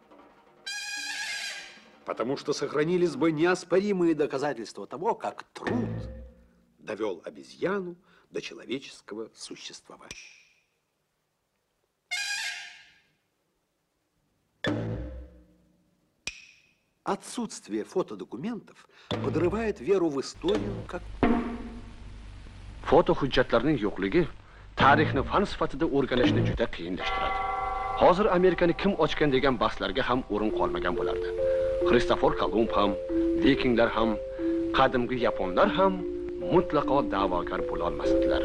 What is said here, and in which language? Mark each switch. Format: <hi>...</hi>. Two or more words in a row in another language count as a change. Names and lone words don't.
<ru>Потому что сохранились бы неоспоримые доказательства того, как труд довел обезьяну до человеческого существования. Отсутствие фотодокументов подрывает веру в историю как...</ru> <uz>Foto hujjatlarning yo'qligi tarixni fan sifatida o'rganishni juda qiyinlashtiradi. Hozir Amerikani kim ochgan degan bahslarga ham o'rin qolmagan bo'lardi. Kristofor Kolumb ham, vikinglar ham, qadimgi yaponlar ham mutlaqo da'vogar bo'la olmasdilar.</uz>